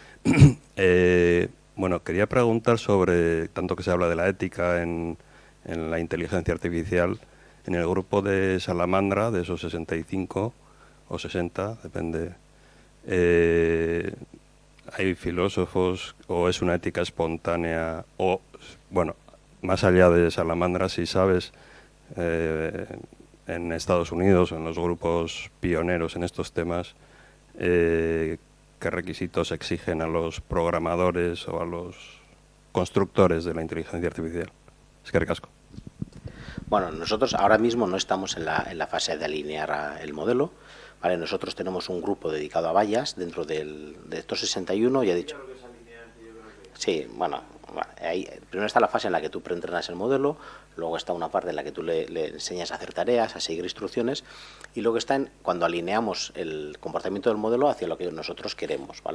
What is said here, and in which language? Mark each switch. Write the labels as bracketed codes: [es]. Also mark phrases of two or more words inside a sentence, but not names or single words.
[es] Bueno, quería preguntar sobre, tanto que se habla de la ética en la inteligencia artificial, en el grupo de Salamandra, de esos 65 o 60, depende, hay filósofos, o es una ética espontánea, o, bueno, más allá de Salamandra, si sabes, en Estados Unidos, en los grupos pioneros en estos temas, qué requisitos exigen a los programadores o a los constructores de la inteligencia artificial. [eu] Eskerrik asko. [es] Bueno, nosotros ahora mismo no estamos en la fase de alinear el modelo, ¿vale? Nosotros tenemos un grupo dedicado a vallas dentro de estos 61, ya he dicho. Sí, bueno, ahí, primero está la fase en la que tú preentrenas el modelo, luego está una parte en la que tú le enseñas a hacer tareas, a seguir instrucciones, y luego está cuando alineamos el comportamiento del modelo hacia lo que nosotros queremos, ¿vale?